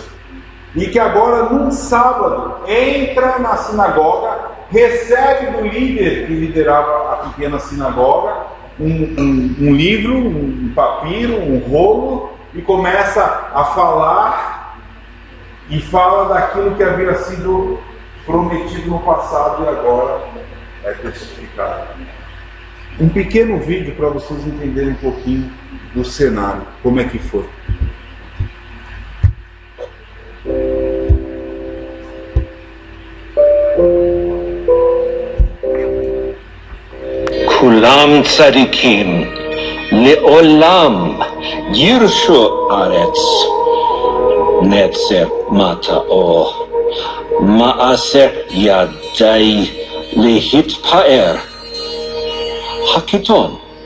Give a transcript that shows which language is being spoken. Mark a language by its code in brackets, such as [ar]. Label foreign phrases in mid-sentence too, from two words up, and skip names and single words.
[pt] E que agora, num sábado, entra na sinagoga, recebe do líder que liderava a pequena sinagoga um livro, um papiro, um rolo, e começa a falar, e fala daquilo que havia sido prometido no passado e agora é testificado. Um pequeno vídeo para vocês entenderem um pouquinho do cenário, como é que foi. [he] כולם צדיקים לעולם ירשו ארץ נצר מטעו מעשה ידי להתפאר הקיטון